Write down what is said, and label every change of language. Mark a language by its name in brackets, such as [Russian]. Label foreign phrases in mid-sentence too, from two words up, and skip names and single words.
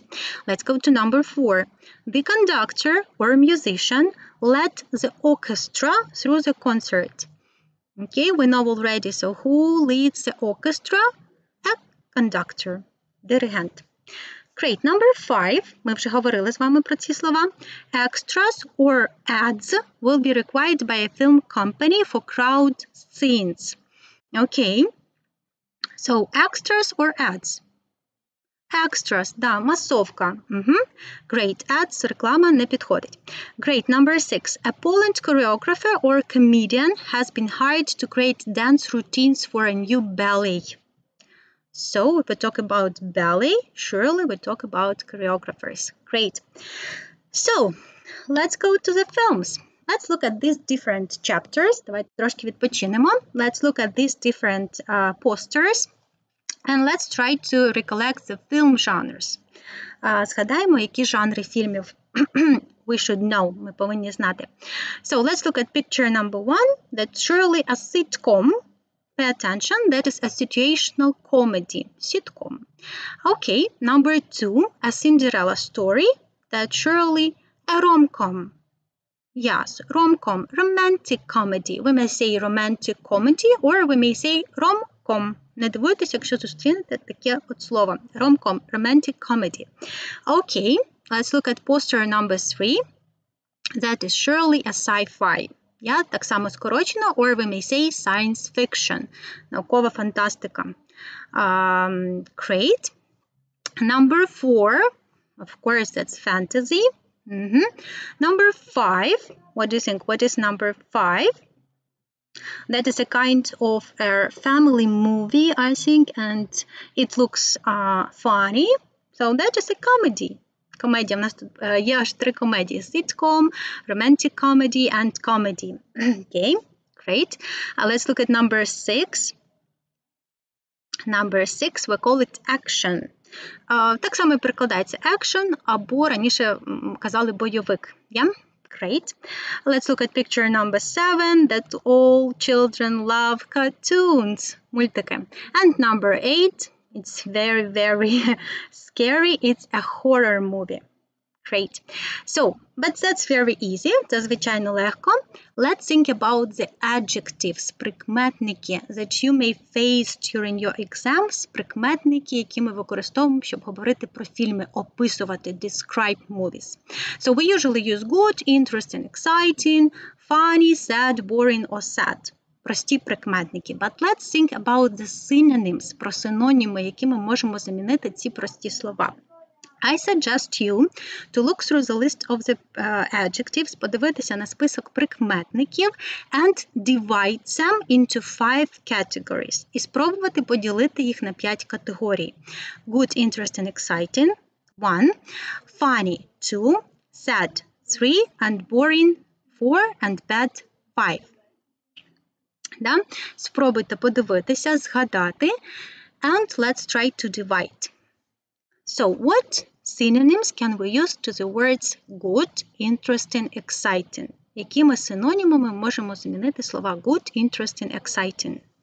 [English] Let's go to number 4. The conductor or musician led the orchestra through the concert. Okay, we know already. So who leads the orchestra? A conductor, dirigent. Great. Number 5. [Ukrainian] Ми вже говорили з вами про ці слова. [English] Extras or ads will be required by a film company for crowd scenes. Okay. So extras or ads? Extras, [Ukrainian] да, масовка. [English] Great. Ads, [Ukrainian] реклама не підходить. [English] Great. Number 6. A Poland choreographer or comedian has been hired to create dance routines for a new ballet. So, if we talk about ballet, surely we talk about choreographers. Great. So, let's go to the films. Let's look at these different chapters. [Ukrainian] Давайте трошки відпочинемо. [English] Let's look at these different posters. And let's try to recollect the film genres. [Ukrainian] Згадаємо, які жанри фільмів [English] we should know, [Ukrainian] ми повинні знати. [English] So let's look at picture number 1. That's surely a sitcom. Pay attention, that is a situational comedy, sitcom. Okay, number 2, a Cinderella story. That's surely a rom-com. Yes, rom-com, romantic comedy. We may say romantic comedy or we may say rom-com. [Ukrainian] Не дивуйтесь, якщо зустрінете таке от слово. [English] Rom-com, romantic comedy. Okay, let's look at poster number 3. That is surely a sci-fi. Yeah, [Ukrainian] так само скорочено, [English] or we may say science fiction. [Ukrainian] Наукова фантастика. [English] Great. Number 4, of course, that's fantasy. Number 5, what do you think? What is number 5? That is a kind of a family movie, I think, and it looks funny. So that is a comedy. [Ukrainian] Комедія. У нас тут є аж 3 комедії. [English] Sitcom, romantic comedy, and comedy. Okay, great. Let's look at number 6. Number 6, we call it action. [Ukrainian] Так само і перекладається action, або раніше казали бойовик. [English] Yeah? Great. Let's look at picture number 7, that all children love cartoons. [Ukrainian] Мультики. [English] And number 8, it's very, very scary. It's a horror movie. Great. So, but that's very easy. [Ukrainian] Це звичайно легко. [English] Let's think about the adjectives, прикметники that you may face during your exams. [Ukrainian] Прикметники, які ми використовуємо, щоб говорити про фільми, описувати, [English] describe movies. So we usually use good, interesting, exciting, funny, sad, boring or sad. [Ukrainian] Прості прикметники. [English] But let's think about the synonyms, [Ukrainian] про синоніми, які ми можемо замінити ці прості слова. [English] I suggest you to look through the list of the adjectives, [Ukrainian] подивитися на список прикметників [English] and divide them into 5 categories. [Ukrainian] І спробувати поділити їх на 5 категорій. [English] Good, interesting, exciting – 1, funny – 2, sad – 3, and boring – 4, and bad – 5. [Ukrainian] Да? Спробуйте подивитися, згадати, [English] and let's try to divide. So, what synonyms can we use to the words good, interesting, exciting? [Ukrainian] Якими синонімами можемо замінити слова [English] good, interesting, exciting?